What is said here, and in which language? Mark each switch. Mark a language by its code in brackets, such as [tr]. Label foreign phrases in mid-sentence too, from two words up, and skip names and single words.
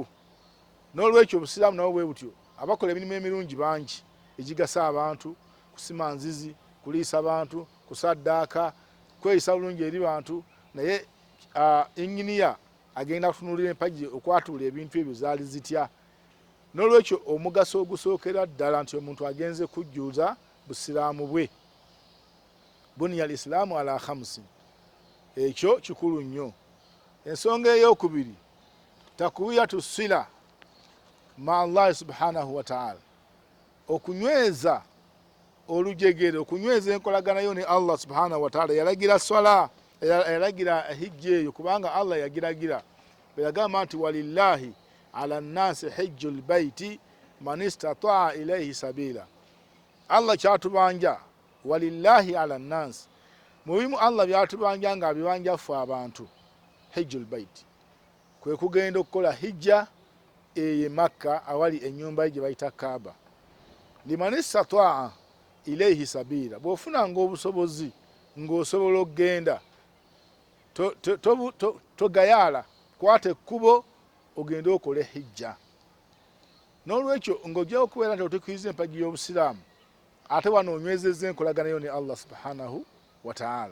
[lg] N'olwekyo Obusiraamu nabwo bwe butyo, abakola emirimu emirungi bangi egigasa abantu, kusima nzizi, kuliisa bantu, kusaddaaka, kweyisa bulungi eri bantu, naye inginiya agenda kutunulira empagi okwatuula ebintu ebyo zaali zitya. n'olwekyo omugaso ogusookera ddala nti omuntu agenze kujjuza busiraamu bwe. [ar] بني الإسلام على خمس, ekyo kikulu nnyo. [lg] Ensonga ey'okubiri, [ar] تقوية الصلة مع الله سبحانه وتعالى, [lg] okunyweza olujegere, okunyweza enkolaganayo ne Allah [ar] سبحانه وتعالى. [lg] Yalagira swala, yalagira hijja eyo kubanga Allah yagiragira, bweyagamba nti [ar] ولله على الناس حج البيت من استطاع إليه سبيلا. [lg] Allah kyatubanja, [ar] ولله على الناس, [lg] mubimu Allah byatubanja nga abibanjafu abantu. [ar] حج البيت [lg] kwe kugenda okukola hijja eye Makka awali ennyumba ye gye bayita Kaaba. [ar] لمن استطاع إليه سبيلا, [lg] bw'ofunanga obusobozi ng'osobola okugenda, togayaala, kwata ekkubo ogende okole hijja. N'olwekyo ng'ojja okubeera nti otuukiriza empagi y'obusiraamu, ate wano onywezezza enkolaganayo ne Allah [ar] سبحانه وتعالى.